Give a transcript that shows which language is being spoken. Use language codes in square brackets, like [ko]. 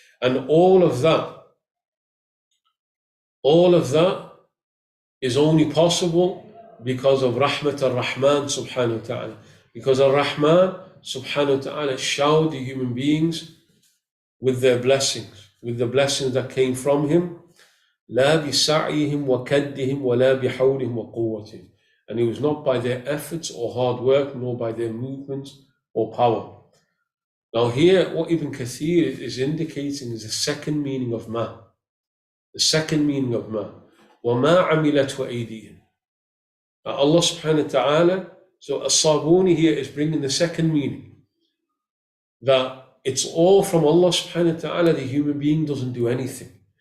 [en] And all of that is only possible because of Rahmat ar-Rahman subhanahu wa ta'ala. Because ar-Rahman subhanahu wa ta'ala showered the human beings with their blessings, with the blessings that came from him. [ar] لا بسعيهم وكدهم ولا بحولهم وقوتهم. [en] And it was not by their efforts or hard work, nor by their movements or power. Now here, what Ibn Kathir is indicating is the second meaning of ma. The second meaning of ma. [ar] وَمَا عَمِلَتْ وَأَيْدِيهِمْ. [en] Allah subhanahu wa ta'ala, so As-Sabuni here is bringing the second meaning, that it's all from Allah subhanahu wa ta'ala, the human being doesn't do anything.